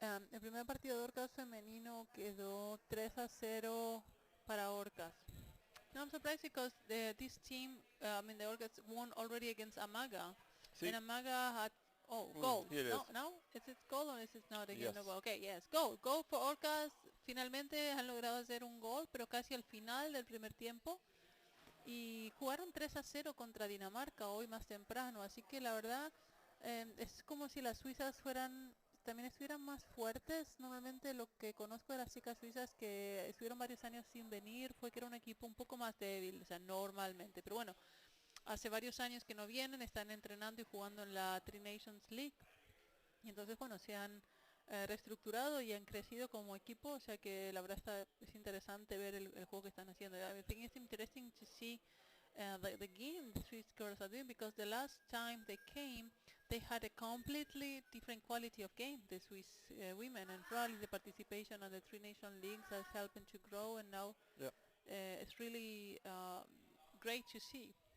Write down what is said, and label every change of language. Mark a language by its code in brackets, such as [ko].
[es] El primer partido de Orcas femenino quedó 3-0 para Orcas. [en] No, I'm surprised because this team, the Orcas won already against Amaga. See? And Amaga had, goal. Here it is. No? Is it goal or is it not again? Yes. No goal? Okay, yes, goal. Goal for Orcas. [es] Finalmente han logrado hacer un gol, pero casi al final del primer tiempo. Y jugaron 3-0 contra Dinamarca hoy más temprano. Así que la verdad es como si las suizas también estuvieran más fuertes. Normalmente lo que conozco de las chicas suizas que estuvieron varios años sin venir fue que era un equipo un poco más débil, o sea, normalmente. Pero bueno, hace varios años que no vienen, están entrenando y jugando en la Tri Nations League. Y entonces, bueno, se han reestructurado y han crecido como equipo. O sea que la verdad es interesante ver el juego que están haciendo. [en] I think it's interesting to see the game the Swiss girls are doing, because the last time they came, they had a completely different quality of game, the Swiss women, and probably the participation on the Tri Nation Leagues has helped them to grow, and now it's really great to see.